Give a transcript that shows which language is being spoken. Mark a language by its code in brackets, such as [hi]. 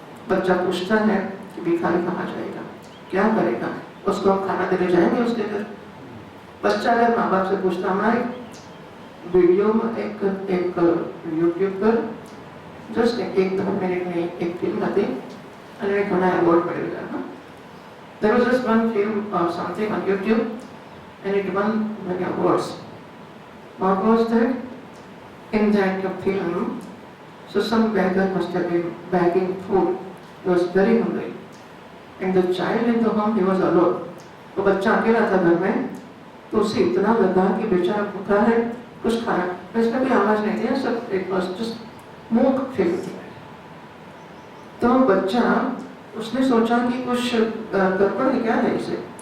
[hi] बच्चा पूछता है कि भिखारी कहाँ जाएगा, क्या करेगा, उसको हम खाना देने जाएंगे उसके घर। बच्चा अगर माँ बाप से पूछता, हमारे वीडियो में एक यूट्यूब पर जस्ट एक 2 मिनट में एक फिल्म आती [gu] અને ઘણા એવોર્ડ મળેલા હા. [en] There was just one film or something on YouTube and it won many awards. What was that? In that film, so some beggar must have been begging food. He was very hungry. And the child in the home, he was alone. [hi] तो बच्चा अकेला था घर में, तो उसे इतना लगा कि बेचारा भूखा है, कुछ खाना, इसमें भी आवाज नहीं थी, सब एक बस जस्ट मूक फिल्म थी। तो बच्चा उसने सोचा कि कुछ गड़बड़ है, क्या है इसे।